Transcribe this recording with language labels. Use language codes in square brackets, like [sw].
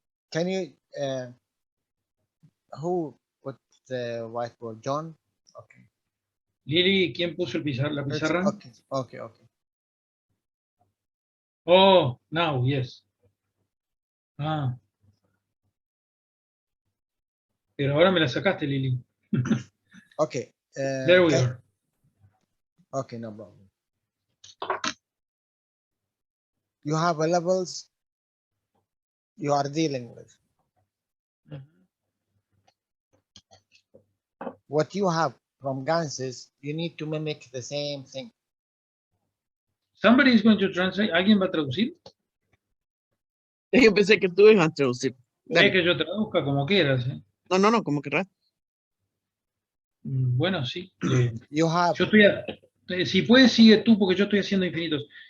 [en] Can you who put the whiteboard? John? Okay. [es] Lili, ¿quién puso la pizarra? [en] Okay. Oh, now, yes. [es] Pero ahora me la sacaste, Lili. [en] Okay. There we are. Okay, no problem. You have levels you are dealing with. What you have from ganses, you need to mimic the same thing. Somebody is going to translate. [es] ¿Alguien va a traducir? Yo pensé que tú ibas a traducir. Es que yo traduzca como quieras. No, como querrás. Bueno, sí. [en] You have. [es] Yo estoy si puedes, sigue tú, porque yo estoy haciendo infinitos.